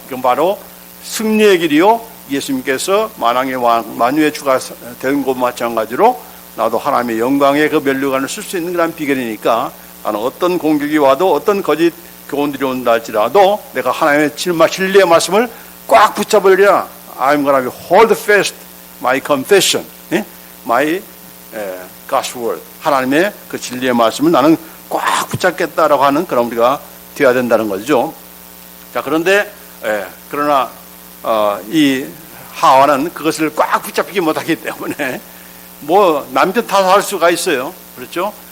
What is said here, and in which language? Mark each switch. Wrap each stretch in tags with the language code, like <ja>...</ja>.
<ko>이건 바로 승리의 길이요. 예수님께서 만왕의 왕, 만유의 주가 된 것 마찬가지로 나도 하나님의 영광의 그 면류관을 쓸 수 있는 그런 비결이니까, 나는 어떤 공격이 와도, 어떤 거짓 교훈들이 온다 할지라도 내가 하나님의 진리의 말씀을 꽉 붙잡으리라.</ko> <en>I'm going to hold fast my confession, my God's word.</en> <ko>하나님의 그 진리의 말씀을 나는 꽉 붙잡겠다라고 하는 그런 우리가 되어야 된다는 거죠. 자, 그런데 그러나 이 하와는 그것을 꽉 붙잡지 못하기 때문에 뭐 남편 탓할 수가 있어요. 그렇죠?</ko>